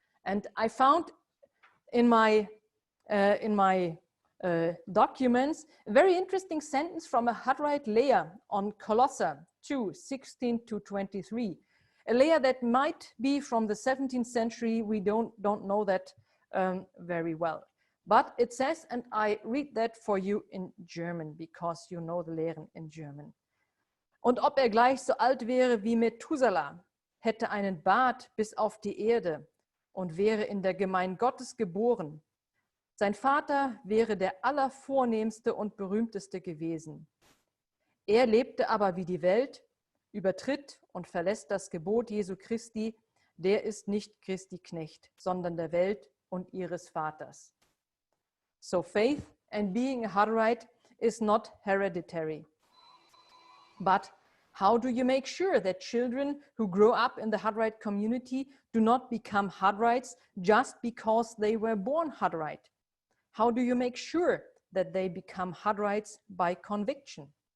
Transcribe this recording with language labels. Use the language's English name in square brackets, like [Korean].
[English] And I found in my documents a very interesting sentence from a Hutterite Leah on Colossae 2, 16-23. A Leah that might be from the 17th century. We don't know that very well. But it says, and I read that for you in German, because you know the Lehren in German. [German] Und ob gleich so alt wäre wie Methuselah, hätte einen Bart bis auf die Erde und wäre in der Gemeinde Gottes geboren. Sein Vater wäre der allervornehmste und berühmteste gewesen. Er lebte aber wie die Welt, übertritt und verlässt das Gebot Jesu Christi, der ist nicht Christi Knecht, sondern der Welt und ihres Vaters. [English] So faith and being a Hutterite is not hereditary. But how do you make sure that children who grow up in the Hutterite community do not become Hutterites just because they were born Hutterite? How do you make sure that they become Hutterites by conviction?